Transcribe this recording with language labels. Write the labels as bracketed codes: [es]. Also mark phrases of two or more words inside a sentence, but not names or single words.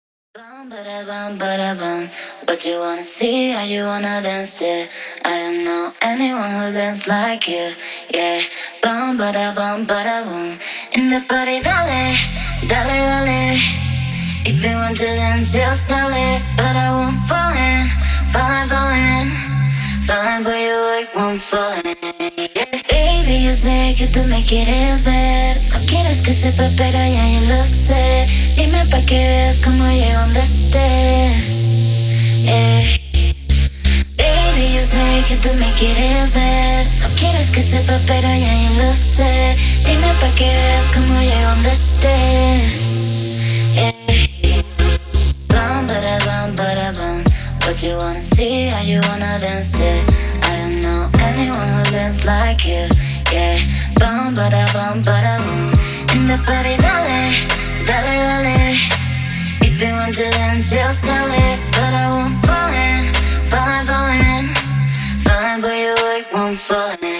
[en] Bam, bada bam, bada bam. What you wanna see or you wanna dance to? I don't know anyone who dance like you. Yeah, bam, bada bam, bada boom. In the party, [es] dale, dale, dale. [en] If you want to dance, just tell it. But I won't fall in, falling, falling, falling for you, I won't fall in. Yeah. Baby, [es] yo sé que tú me quieres ver. No quieres que sepa, pero ya yo lo sé. Dime pa' que veas cómo llego donde estés. [en] Yeah. [es] Baby, yo sé que tú me quieres ver. No quieres que sepa, pero ya yo lo sé. Dime pa' que veas cómo llego donde estés. [en] Yeah. Bam, bada bam, bada bam. What you wanna see or you wanna dance to? I don't know anyone who dance like you. Yeah, bam, bada bam, bada boom. In the party, [es] dale, dale, dale. [en] If you want to dance, just tell it. But I won't fall in, falling, falling, falling for you, I won't fall in.